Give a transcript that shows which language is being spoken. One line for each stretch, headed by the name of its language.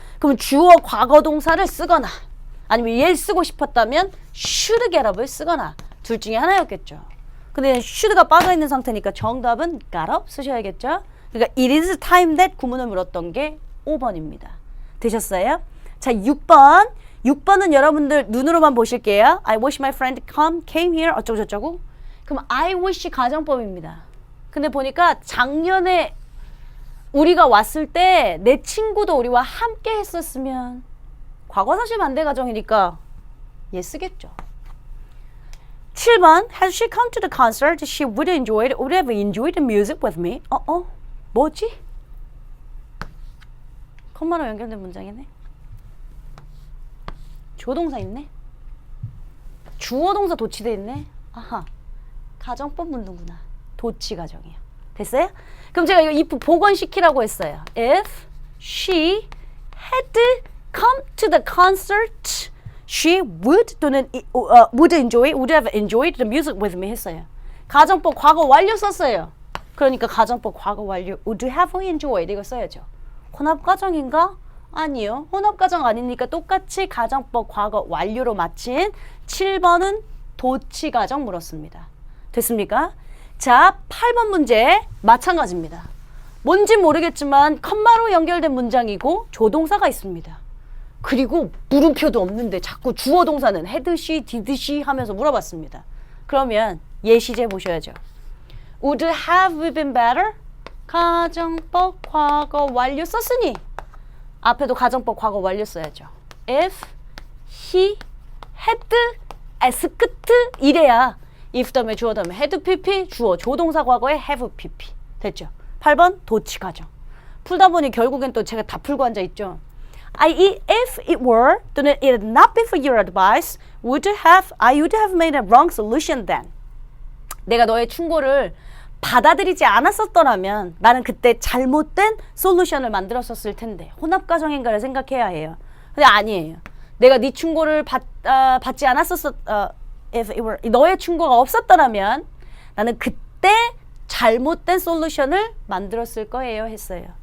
Korean: 그럼 주어 과거 동사를 쓰거나 아니면 얘를 쓰고 싶었다면
English: should get up
Korean: 을 쓰거나 둘 중에 하나였겠죠. 근데 should가 빠져있는 상태니까 정답은
English: got up
Korean: 쓰셔야겠죠. 그러니까
English: it is time that
Korean: 구문을 물었던 게 5번입니다. 되셨어요? 자, 6번. 6번은 여러분들 눈으로만 보실게요.
English: I wish my friend came here
Korean: 어쩌고저쩌고. 그럼 I wish 가정법입니다. 근데 보니까 작년에 우리가 왔을 때 내 친구도 우리와 함께 했었으면 과거사실 반대 가정이니까 얘 쓰겠죠.
English: 7번 Has she come to the concert? She would have enjoyed the music with me.
Korean: 뭐지? 컴마로 연결된 문장이네. 조동사 있네. 주어 동사 도치돼 있네. 아하. 가정법 묻는구나. 도치 가정이에요. 됐어요? 그럼 제가 이거 if 복원시키라고 했어요.
English: If she had come to the concert, she would
Korean: 또는
English: would have enjoyed the music with me
Korean: 했어요. 가정법 과거 완료 썼어요. 그러니까 가정법 과거 완료
English: would have enjoyed
Korean: 이거 써야죠. 혼합가정인가? 아니요. 혼합가정 아니니까 똑같이 가정법 과거 완료로 마친 7번은 도치 과정 물었습니다. 됐습니까? 자, 8번 문제 마찬가지입니다. 뭔지 모르겠지만 컴마로 연결된 문장이고 조동사가 있습니다. 그리고 물음표도 없는데 자꾸 주어 동사는
English: had she, did she
Korean: 하면서 물어봤습니다. 그러면 예시제 보셔야죠.
English: Would have been better?
Korean: 가정법 과거 완료 썼으니 앞에도 가정법 과거 완료 써야죠.
English: If he had asked
Korean: 이래야 if 다음에 주어 다음에 had pp 주어 조동사 과거에 have pp 됐죠. 8번 도치 과정. 풀다 보니 결국엔 또 제가 다 풀고 앉아 있죠.
English: If it were
Korean: 또는
English: it had not been for your advice, I would have made a wrong solution then.
Korean: 내가 너의 충고를 받아들이지 않았었더라면 나는 그때 잘못된 솔루션을 만들었었을 텐데 혼합 과정인가를 생각해야 해요. 근데 아니에요. 내가 네 충고를 받지
English: if it were,
Korean: 너의 충고가 없었더라면 나는 그때 잘못된 솔루션을 만들었을 거예요 했어요.